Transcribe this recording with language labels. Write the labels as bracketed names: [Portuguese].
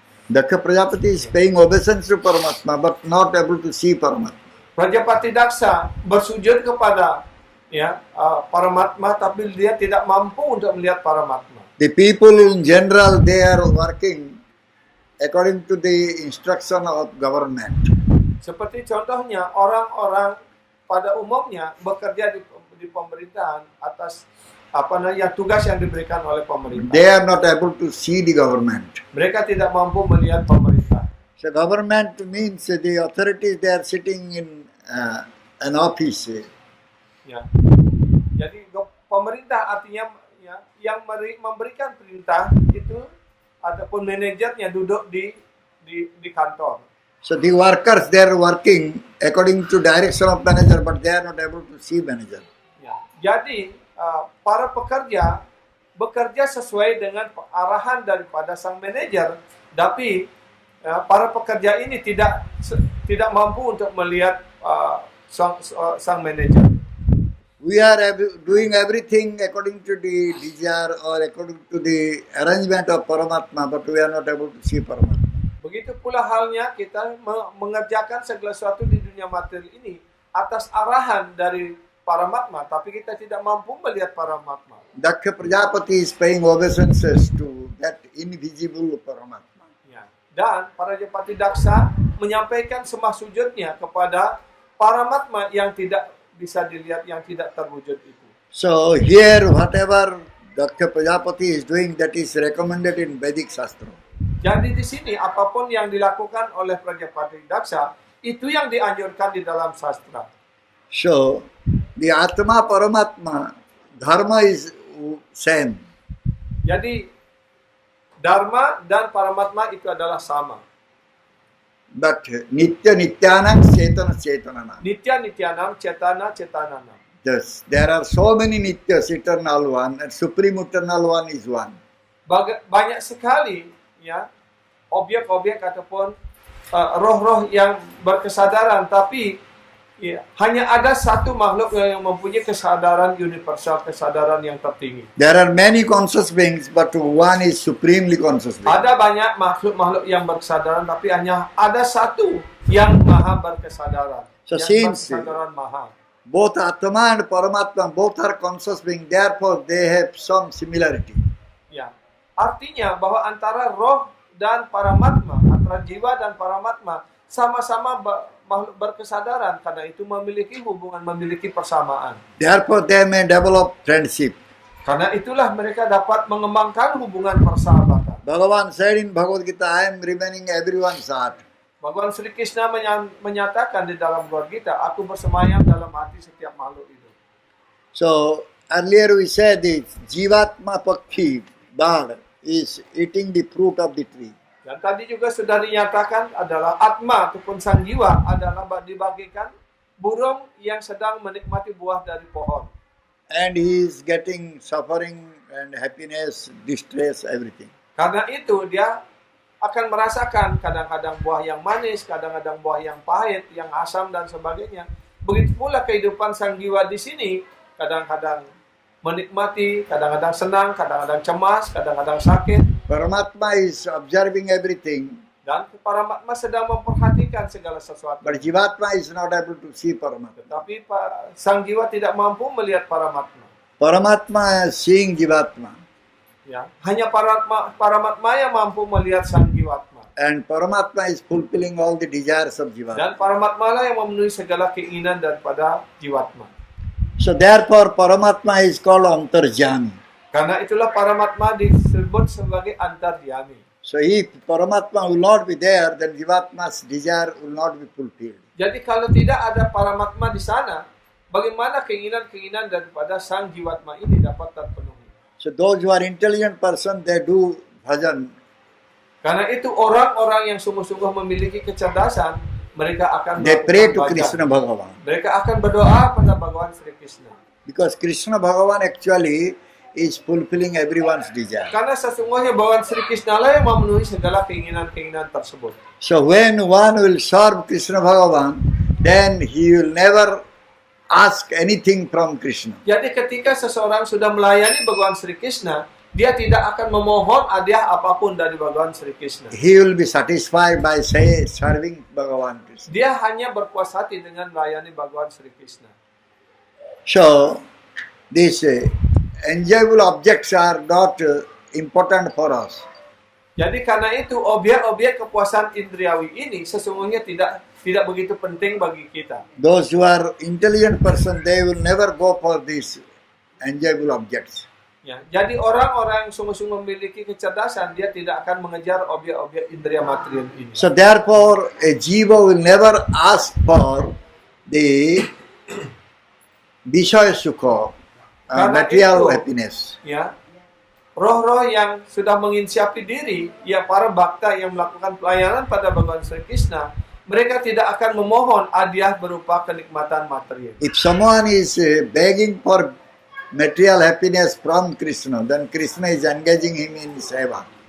[English] Daksha Prajapati is paying obeisance to Paramatma, but not able to see Paramatma. [Indonesian] Prajapati Daksa bersujud kepada Paramatma, tapi dia tidak mampu untuk melihat Paramatma. [English] The people in general, they are working according to the instruction of government. [Indonesian] Seperti contohnya orang-orang pada umumnya bekerja di pemerintahan atas tugas yang diberikan oleh pemerintah. [English] They are not able to see the government. [Indonesian] Mereka tidak mampu melihat pemerintah. [English] So government means the authorities, they are sitting in an office. [Indonesian] Ya. Jadi pemerintah artinya yang memberikan perintah itu ataupun manajernya duduk di kantor. [English] So the workers, they are working according to direction of manager, but they are not able to see manager. [Indonesian] Ya. Jadi para pekerja bekerja sesuai dengan arahan daripada sang manajer, tapi para pekerja ini tidak mampu untuk melihat sang manajer. [English] We are doing everything according to the desire or according to the arrangement of Paramatma, but we are not able to see Paramatma. [Indonesian] Begitu pula halnya kita mengerjakan segala sesuatu di dunia materi ini atas arahan dari Paramatma, tapi kita tidak mampu melihat Paramatma. [English] Daksha Prajapati is paying obeisances to that invisible Paramatma. [Indonesian] Ya. Dan Prajapati Daksa menyampaikan sembah sujudnya kepada Paramatma yang tidak bisa dilihat, yang tidak terwujud itu. [English] So here whatever Daksha Prajapati is doing, that is recommended in Vedic Shastra. [Indonesian] Jadi di sini apapun yang dilakukan oleh Prajapati Daksa itu yang dianjurkan di dalam sastra. [English] So the Atma Paramatma, Dharma is same. [Indonesian] Jadi Dharma dan Paramatma itu adalah sama. [Sanskrit] But Nitya Nityanam Cetana Cetanana. Nitya Nityanam Cetana Cetananam. [English] Yes, there are so many Nityas, eternal one, and Supreme Eternal One is one. [Indonesian] Banyak sekali ya objek-objek ataupun roh-roh yang berkesadaran, tapi ya, hanya ada satu makhluk yang mempunyai kesadaran universal, kesadaran yang tertinggi. [English] There are many conscious beings, but one is supremely conscious being. [Indonesian] Ada banyak makhluk-makhluk yang berkesadaran, tapi hanya ada satu yang maha berkesadaran. [English] So [Indonesian] yang [English] since [Indonesian] berkesadaran maha. [English] both Atma and Paramatma, both are conscious beings, therefore they have some similarity. [Indonesian] Ya, artinya bahwa antara roh dan Paramatma, antara jiwa dan Paramatma sama-sama makhluk berkesadaran, karena itu memiliki hubungan, memiliki persamaan. [English] Therefore they may develop friendship. [Indonesian] Karena itulah mereka dapat mengembangkan hubungan persahabatan. [English] Bhagavan said in Bhagavad Gita, I am remaining everyone's heart. [Indonesian] Bhagawan Sri Krishna menyatakan di dalam Bhagavad Gita, aku bersemayam dalam hati setiap makhluk itu. [English] So earlier we said that Jivatma Pakhi, bird, is eating the fruit of the tree. [Indonesian] Dan tadi juga sudah dinyatakan adalah Atma ataupun sang jiwa adalah dibagikan burung yang sedang menikmati buah dari pohon. [English] And he is getting suffering and happiness, distress, everything. [Indonesian] Karena itu dia akan merasakan kadang-kadang buah yang manis, kadang-kadang buah yang pahit, yang asam dan sebagainya. Begitu pula kehidupan sang jiwa di sini, kadang-kadang menikmati, kadang-kadang senang, kadang-kadang cemas, kadang-kadang sakit. [English] Paramatma is observing everything, [Indonesian] Dan Paramatma sedang memperhatikan segala sesuatu. [English] but Jivatma is not able to see Paramatma. [Indonesian] Tetapi sang jiwa tidak mampu melihat Paramatma. [English] Paramatma is seeing Jivatma. [Indonesian] Ya, hanya Paramatma yang mampu melihat sang jiwatma. [English] And Paramatma is fulfilling all the desires of Jivatma. [Indonesian] Dan Paramatma lah yang memenuhi segala keinginan daripada jiwatma. [English] So therefore Paramatma is called Antarjami. [Indonesian] Karena itulah Paramatma disebut sebagai antarjami. [English] So if Paramatma will not be there, then Jivatma's desire will not be fulfilled. [Indonesian] Jadi kalau tidak ada Paramatma di sana, bagaimana keinginan-keinginan daripada sang jiwatma ini dapat terpenuhi? [English] So those who are intelligent person, they do bhajan. [Indonesian] Karena itu orang-orang yang sungguh-sungguh memiliki kecerdasan, mereka akan [English] They pray to [Indonesian] melakukan [English] Krishna [Indonesian] bhajan. [English] Bhagavan. [Indonesian] Mereka akan berdoa pada Bhagawan Sri Krishna. [English] Because Krishna Bhagavan actually is fulfilling everyone's desire. [Indonesian] Karena sesungguhnya Bhagawan Sri Krishna lah yang memenuhi segala keinginan-keinginan tersebut. [English] So when one will serve Krishna Bhagavan, then he will never ask anything from Krishna. [Indonesian] Jadi ketika seseorang sudah melayani Bhagawan Sri Krishna, dia tidak akan memohon hadiah apapun dari Bhagawan Sri Krishna. [English] He will be satisfied by serving Bhagavan Krishna. [Indonesian] Dia hanya berpuas hati dengan melayani Bhagawan Sri Krishna. [English] So these enjoyable objects are not important for us. [Indonesian] Jadi karena itu objek-objek kepuasan indriawi ini sesungguhnya tidak begitu penting bagi kita. [English] Those who are intelligent person, they will never go for these enjoyable objects. [Indonesian] Ya, jadi orang-orang yang sungguh-sungguh memiliki kecerdasan, dia tidak akan mengejar objek-objek indria material ini. [English] So therefore, a jiva will never ask for the Vishaya Sukha, material happiness. [Indonesian] Ya, roh-roh yang sudah menginsiapi diri, ya para bhakta yang melakukan pelayanan pada Bhagawan Sri Krishna, mereka tidak akan memohon hadiah berupa kenikmatan material. [English] If someone is begging for material happiness from Krishna, then Krishna is engaging him in seva.